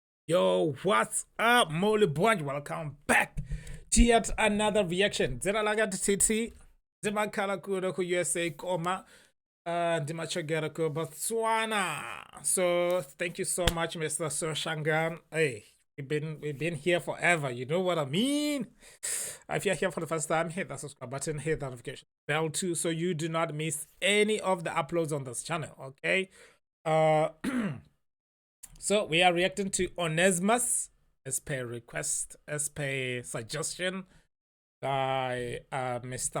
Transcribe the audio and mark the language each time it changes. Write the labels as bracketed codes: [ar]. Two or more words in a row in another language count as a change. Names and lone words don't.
[en] Yo, what's up, Molly Bunch? Welcome back to yet another reaction. Zena laga titi, Zima Kalakudo ku USA Koma, Dima Chagera ku Botswana. So thank you so much, Mr. Soshangan. Hey, we've been here forever. You know what I mean? If you're here for the first time, hit that subscribe button, hit that notification bell too, so you do not miss any of the uploads on this channel. Okay. So we are reacting to Onesimus as per request, as per suggestion by Mr.